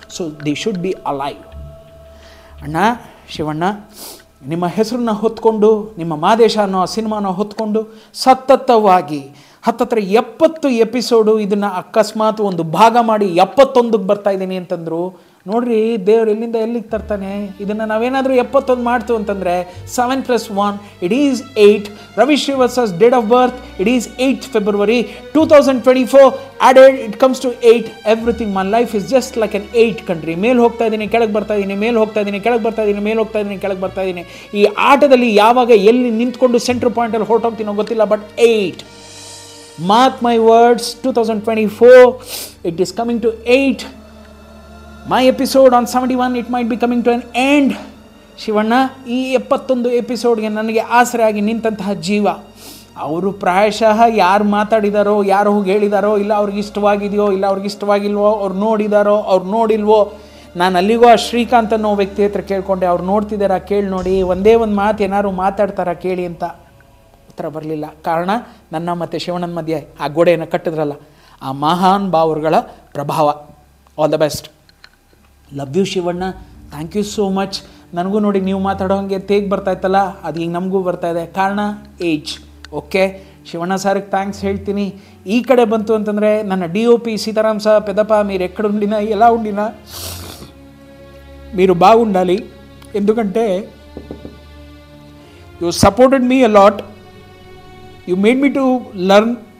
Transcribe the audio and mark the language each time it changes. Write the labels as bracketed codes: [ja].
[en] So they should be alive. [kn] ಅಣ್ಣ ಶಿವಣ್ಣ, ನಿಮ್ಮ ಹೆಸರನ್ನ ಹೊತ್ಕೊಂಡು, ನಿಮ್ಮ ಮಾದೇಶ ಅನ್ನೋ ಆ ಸಿನಿಮಾನ ಹೊತ್ಕೊಂಡು ಸತತವಾಗಿ 70 ಎಪಿಸೋಡು ಇದನ್ನು ಅಕಸ್ಮಾತ್ ಒಂದು ಭಾಗ ಮಾಡಿ 71ಕ್ಕೆ ಬರ್ತಾ ಇದ್ದೀನಿ ಅಂತಂದರು. ನೋಡ್ರಿ, ದೇವ್ರು ಎಲ್ಲಿಂದ ಎಲ್ಲಿಗೆ ತರ್ತಾನೆ. ಇದನ್ನು ನಾವೇನಾದರೂ 71 ಮಾಡ್ತು ಅಂತಂದರೆ 7 + 1 [en] It is 8. Ravi Srivatsa's date of birth it is 8th February 2024. added it comes to 8. everything, my life is just like an 8 country. [kn] ಮೇಲೆ ಹೋಗ್ತಾ ಇದ್ದೀನಿ, ಕೆಳಗೆ ಬರ್ತಾ ಇದ್ದೀನಿ, ಮೇಲೆ ಹೋಗ್ತಾ ಇದ್ದೀನಿ, ಕೆಳಗೆ ಬರ್ತಾ ಇದ್ದೀನಿ, ಮೇಲೆ ಹೋಗ್ತಾ ಇದ್ದೀನಿ, ಕೆಳಗೆ ಬರ್ತಾ ಇದ್ದೀನಿ. ಈ ಆಟದಲ್ಲಿ ಯಾವಾಗ ಎಲ್ಲಿ ನಿಂತ್ಕೊಂಡು ಸೆಂಟ್ರ್ ಪಾಯಿಂಟಲ್ಲಿ ಹೊರಟೋಗ್ತೀನೋ ಗೊತ್ತಿಲ್ಲ, but 8. [en] mark my words, 2024 it is coming to 8. my episode on 71 it might be coming to an end. [kn] Shivanna, ಈ 71 ಎಪಿಸೋಡ್ಗೆ ನನಗೆ ಆಸರೆಯಾಗಿ ನಿಂತಹ ಜೀವ, ಅವರು ಪ್ರಾಯಶಃ ಯಾರು ಮಾತಾಡಿದಾರೋ, ಯಾರು ಹೋಗಿ ಹೇಳಿದಾರೋ, ಇಲ್ಲ ಅವ್ರಿಗೆ ಇಷ್ಟವಾಗಿದೆಯೋ, ಇಲ್ಲ ಅವ್ರಿಗೆ ಇಷ್ಟವಾಗಿಲ್ವೋ, ಅವ್ರು ನೋಡಿದಾರೋ, ಅವ್ರು ನೋಡಿಲ್ವೋ. ನಾನು ಅಲ್ಲಿಗೂ ಆ ಶ್ರೀಕಾಂತ್ ಅನ್ನೋ ವ್ಯಕ್ತಿ ಹತ್ರ ಕೇಳ್ಕೊಂಡೆ, ಅವ್ರು ನೋಡ್ತಿದ್ದಾರಾ ಕೇಳಿ ನೋಡಿ, ಒಂದೇ ಒಂದು ಮಾತು ಏನಾದ್ರು ಮಾತಾಡ್ತಾರಾ ಕೇಳಿ ಅಂತ. ಉತ್ತರ ಬರಲಿಲ್ಲ. ಕಾರಣ, ನನ್ನ ಮತ್ತು ಶಿವಣ್ಣನ ಮಧ್ಯೆ ಆ ಗೋಡೆಯನ್ನು ಕಟ್ಟಿದ್ರಲ್ಲ, ಆ ಮಹಾನ್ ಭಾವರುಗಳ ಪ್ರಭಾವ. [en] All the best. Love you Shivanna, thank you so much. [kn] ನನಗೂ ನೋಡಿ ನೀವು ಮಾತಾಡೋ ಹಾಗೆ ತೇಗ್ ಬರ್ತಾಯಿತ್ತಲ್ಲ, ಅದು ಈಗ ನಮಗೂ ಬರ್ತಾಯಿದೆ. ಕಾರಣ ಏಜ್. ಓಕೆ, ಶಿವಣ್ಣ ಸಾರಿಗೆ ಥ್ಯಾಂಕ್ಸ್ ಹೇಳ್ತೀನಿ. ಈ ಕಡೆ ಬಂತು ಅಂತಂದರೆ ನನ್ನ [te] DOP సీతారాం సార్, పెద్దపా మీరు ఎక్కడుండినా ఎలా ఉండినా మీరు బాగుండాలి. ఎందుకంటే [en] You supported me a lot, you made me to learn.